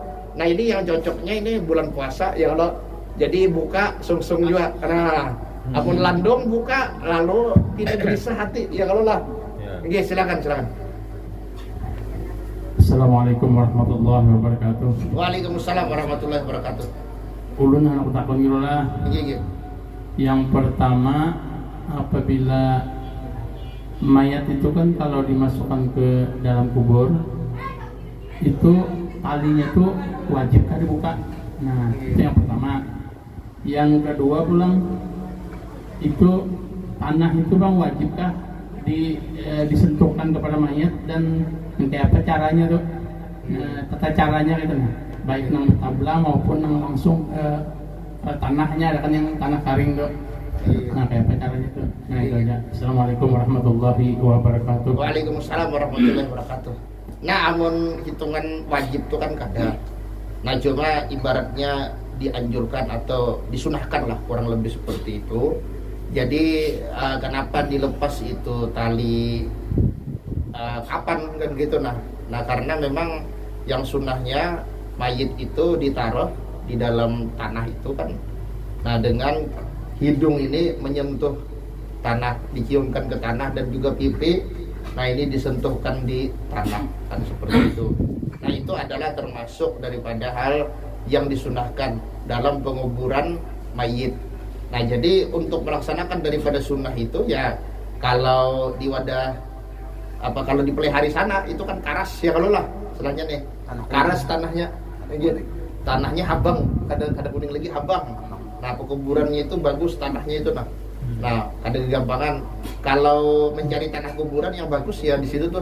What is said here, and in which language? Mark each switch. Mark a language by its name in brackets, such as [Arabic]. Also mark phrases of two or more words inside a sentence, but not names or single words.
[Indonesian] Nah, ini yang cocoknya ini bulan puasa ya kalau. Jadi buka sungsung juga. [Banjar] Nah, amun landong buka lalu tidak gelisah hati ya kalau lah. [Indonesian] Oke, silakan. [Arabic] السلام عليكم ورحمة الله وبركاته. وعليكم السلام ورحمة الله وبركاته. [Banjar] Ulun anak takon lah. [Indonesian] Iya. Yang pertama, apabila mayat itu kan kalau dimasukkan ke dalam kubur itu talinya tuh wajib kan dibuka. Nah, itu yang pertama. Yang kedua pulang itu tanah itu bang wajibkah disentuhkan kepada mayat dan kayak apa caranya tuh, [Banjar] tata caranya gitu, baik nang tabla maupun nang langsung tanahnya, ada kan yang tanah kering tuh. Nah, kayak apa caranya tuh? [Indonesian] Nah, itu aja. [Arabic] السلام عليكم ورحمة الله وبركاته. وعليكم السلام ورحمة الله وبركاته. [Banjar] Nah, amun hitungan wajib itu kan kada. [Indonesian] Nah, cuma ibaratnya dianjurkan atau disunahkan lah, kurang lebih seperti itu. Jadi kenapa dilepas itu tali kapan kan gitu. Nah karena memang yang sunnahnya mayit itu ditaruh di dalam tanah itu kan. Nah dengan hidung ini menyentuh tanah, diciumkan ke tanah, dan juga pipi, nah ini disentuhkan di tanah kan seperti itu. Nah itu adalah termasuk daripada hal yang disunahkan dalam penguburan mayit. Nah jadi untuk melaksanakan daripada sunnah itu ya, [Banjar] kalau di wadah kalau di pelihari sana itu kan karas ya, kalau lah istilahnya nih karas tanahnya, tanahnya habang, kada kuning lagi habang. [Indonesian] Nah pekuburannya itu bagus tanahnya itu. Nah ada kegampangan kalau mencari tanah kuburan yang bagus ya di situ tuh.